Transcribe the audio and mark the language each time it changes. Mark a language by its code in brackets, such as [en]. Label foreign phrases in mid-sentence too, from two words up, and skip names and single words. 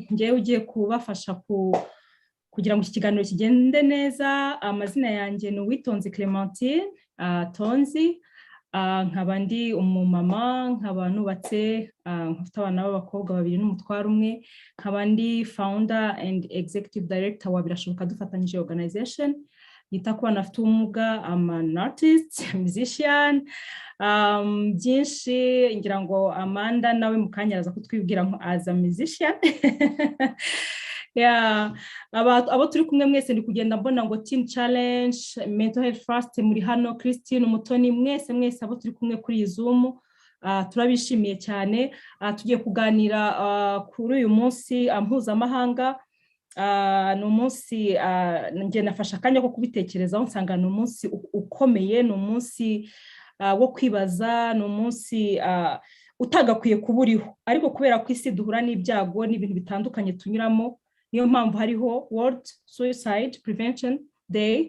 [rw] Ngewe ugiye kubafasha kugira ngo iki kiganiro kigende neza. Amazina yanjye ni Uwitonze Clementine Tonzi. Nkaba ndi umumama, nkaba nubatse, nkafite abana b'abakobwa babiri n'umutwaro umwe. Nkaba ndi [en] founder and executive director [rw] wa Birashoboka dufatanyije organization yita ku bana bafite ubumuga. [en] I'm an artist, musician. [rw] Byinshi ngira ngo Amanda nawe mu kanya araza kutwibwira nko [en] as a musician. Yeah, [rw] abo turi kumwe mwese ndi kugenda mbona ngo Teen Challenge, Mental Health First muri hano, Christine, Umutoni, mwese abo turi kumwe kuri Zoom. Turabishimiye cyane. Tugiye kuganira kuri uyu munsi mpuzamahanga. Ni umunsi nge nafasha akanya ko kubitekerezaho, nsanga ni umunsi ukomeye, ni umunsi wo kwibaza, ni umunsi utagakwiye kuba uriho, ariko kubera ko isi duhura n'ibyago n'ibintu bitandukanye tunyuramo, niyo mpamvu hariho World Suicide Prevention Day.